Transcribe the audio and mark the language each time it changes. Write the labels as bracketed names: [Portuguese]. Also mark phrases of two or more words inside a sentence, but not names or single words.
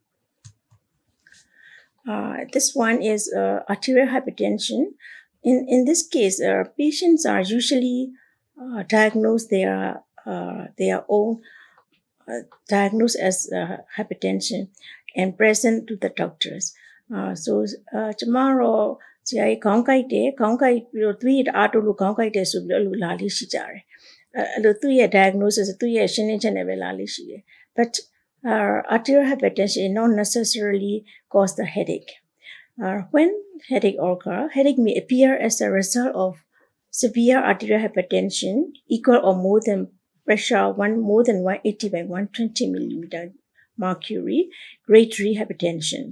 [English] This one is arterial hypertension. In this case, patients are usually diagnosed their own diagnosed as hypertension and present to the doctors. Tomorrow, [Burmese] ဆရာကြီးခေါင်းကိုက်တယ်ခေါင်းကိုက်ပြီးတော့သွေးရအားတိုးလို့ခေါင်းကိုက်တယ်ဆိုပြီးတော့အဲ့လိုလာလေးရှိကြတယ်အဲ့လိုသူ့ရဲ့ diagnosis သူ့ရဲ့ရှင်းလင်းချက်နဲ့ပဲလာလေးရှိတယ် [English] but arterial hypertension not necessarily cause the headache. When headache occur, headache may appear as a result of severe arterial hypertension equal or more than pressure more than 180 by 120 millimeter mercury, grade 3 hypertensions.